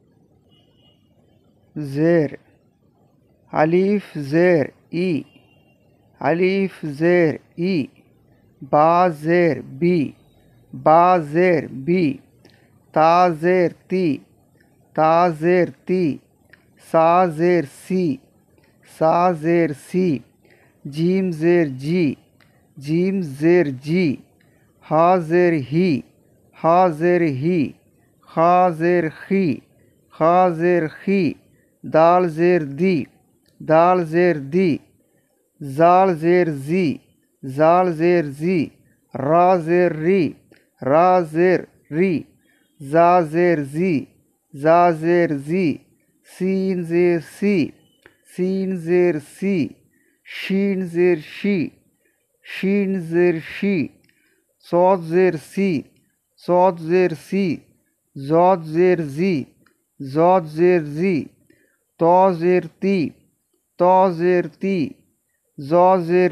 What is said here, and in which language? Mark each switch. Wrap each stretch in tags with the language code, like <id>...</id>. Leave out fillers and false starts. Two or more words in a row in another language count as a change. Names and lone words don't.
<ur>زیر، الف زیر اِ، الف زیر اِ، با زیر بِ، با زیر بِ، تا زیر تِ، تا زیر تِ، ثا زیر ثِ، ثا زیر ثِ، جیم زیر جِ, جیم زیر جِ، حا زیر حِ، حا زیر حِ، خا زیر خِ، خا زیر خِ، دال زیر دِ، دال زیر دِ, ذال زیر ذِ، ذال زیر ذِ، را زیر رِ، را زیر رِ، زا زیر زِ، زا زیر زِ، سین زیر سِ، سین زیر سِ, شین زیر شِ، شین زیر شِ، صاد زیر صِ، صاد زیر صِ، ضاد زیر ضِ، ضاد زیر ضِ، طا زیر طِ، طا زیر طِ، ظا زیر</ur>